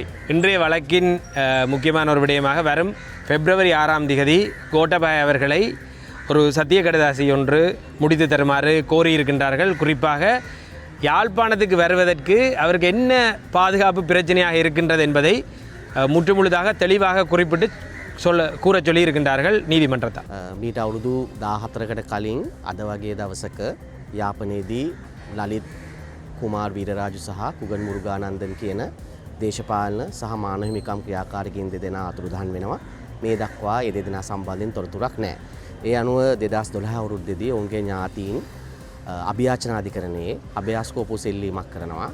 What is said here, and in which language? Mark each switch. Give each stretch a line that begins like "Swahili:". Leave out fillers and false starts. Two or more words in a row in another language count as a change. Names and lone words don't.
Tamil: இன்றைய வழக்கின் முக்கியமான ஒரு விடயமாக வரும் பிப்ரவரி 6ஆம் தேதி கோட்டாபய அவர்களை ஒரு சத்திய கடதாசி ஒன்று முடித்து தருமாறு கோரியிருக்கின்றார்கள். குறிப்பாக யாழ்ப்பாணத்துக்கு வருவதற்கு அவருக்கு என்ன பாதுகாப்பு பிரச்சனையாக இருக்கின்றது என்பதை முற்றுமுழுதாக தெளிவாக குறிப்பிட்டு கூற சொல்லி இருக்கின்றார்கள் நீதிமன்றத்தார்.
Sinhala: මීට අවුරුදු 14කට කලින් අද වගේ දවසක යාපනයේදී ලලිත් කුමාර් වීරරාජු සහ කුගන් මුරුගානන්දන් කියන දේශපාලන සහ මානව හිමිකම් ක්‍රියාකාරකයන් දෙදෙනා අතුරුදහන් වෙනවා. මේ දක්වා ඒ දෙදෙනා සම්බන්ධයෙන් තොරතුරක් නැහැ. ඒ අනුව 2012 අවුරුද්දේදී ඔවුන්ගේ ඥාතීන් අභියාචනාධිකරණයේ අභ්‍යාස්කෝපු සෙල්ලීමක් කරනවා.